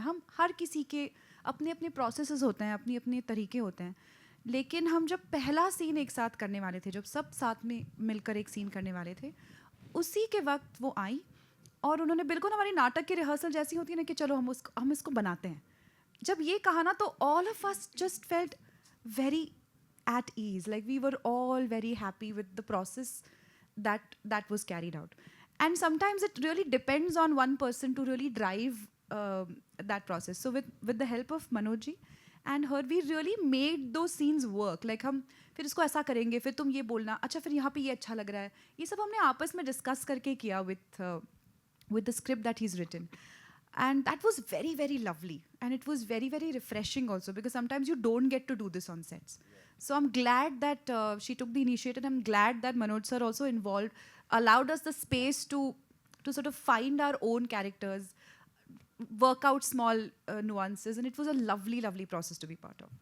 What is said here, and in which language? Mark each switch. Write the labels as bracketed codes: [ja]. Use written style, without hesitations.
[hi] हम हर किसी के अपने अपने प्रोसेसेस होते हैं, अपने अपने तरीके होते हैं. लेकिन हम जब पहला सीन एक साथ करने वाले थे, जब सब साथ में मिलकर एक सीन करने वाले थे, उसी के वक्त वो आई और उन्होंने बिल्कुल हमारी नाटक की रिहर्सल जैसी होती है ना कि चलो हम इसको बनाते हैं. [en] जब ये कहा ना तो all of us just felt very at ease, like we were all very happy with the process that was carried out. And sometimes it really depends on one person to really drive that process. So with the help of Manoj ji and her, we really made those scenes work. [hi] Like हम फिर इसको ऐसा करेंगे, फिर तुम ये बोलना, अच्छा फिर यहाँ पे ये अच्छा लग रहा है, ये सब हमने आपस में डिस्कस करके किया with the script that he's written. [en] And that was very, very lovely. And it was very, very refreshing also because sometimes you don't get to do this on sets. So I'm glad that she took the initiative. I'm glad that Manoj sir also involved, allowed us the space to sort of find our own characters, work out small nuances. And it was a lovely, lovely process to be part of.